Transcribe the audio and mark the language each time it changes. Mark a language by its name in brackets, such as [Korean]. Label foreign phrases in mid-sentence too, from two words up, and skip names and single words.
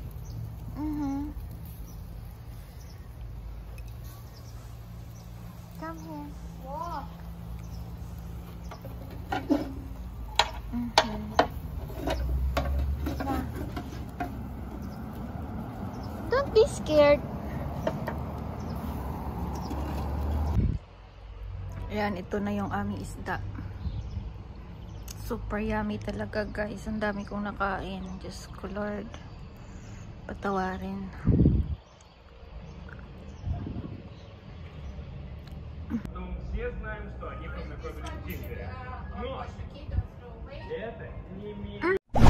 [English] Come here. Wow. Don't be scared. [Filipino] Ayan, ito na yung aming isda. [English] Super yummy [Filipino] talaga, guys. Ang dami kong nakain. Diyos ko, Lord. Patawarin. [Russian] Ну, все знаем, что они познакомились в Тиндере. Но это не имеет